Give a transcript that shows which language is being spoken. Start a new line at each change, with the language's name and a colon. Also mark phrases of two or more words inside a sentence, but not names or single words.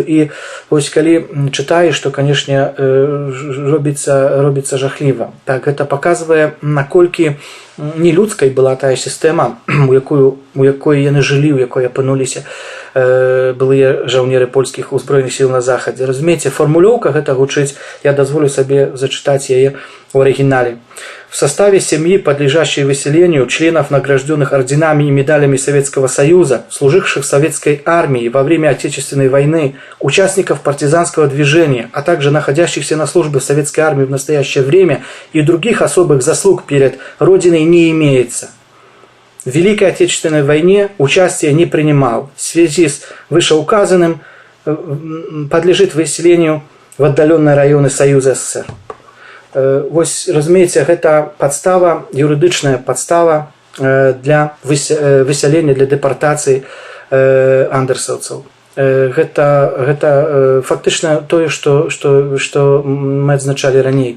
Belarusian: І вось калі чытаеш, то, канешне, робіцца жахліва. Так, гэта паказвае, наколькі нелюдскай была тая сістэма, у якой яны жылі, у якой апынуліся былыя жаўнеры польскіх узброеных сіл на захадзе. Разумееце, фармулёўка гэта гучыць, я дазволю сабе зачытаць яе
Russian: в оригинале. В составе семьи, подлежащей выселению, членов, награжденных орденами и медалями Советского Союза, служивших в советской армии во время Отечественной войны, участников партизанского движения, а также находящихся на службе в советской армии в настоящее время и других особых заслуг перед Родиной не имеется. В Великой Отечественной войне участие не принимал. В связи с вышеуказанным подлежит выселению в отдаленные районы Союза СССР.
Belarusian: Вось, разумееце, гэта падстава, юрыдычная падстава для высялення, для дэпартацыі андерсаўцаў. Гэта фактычна тое, што мы адзначалі раней.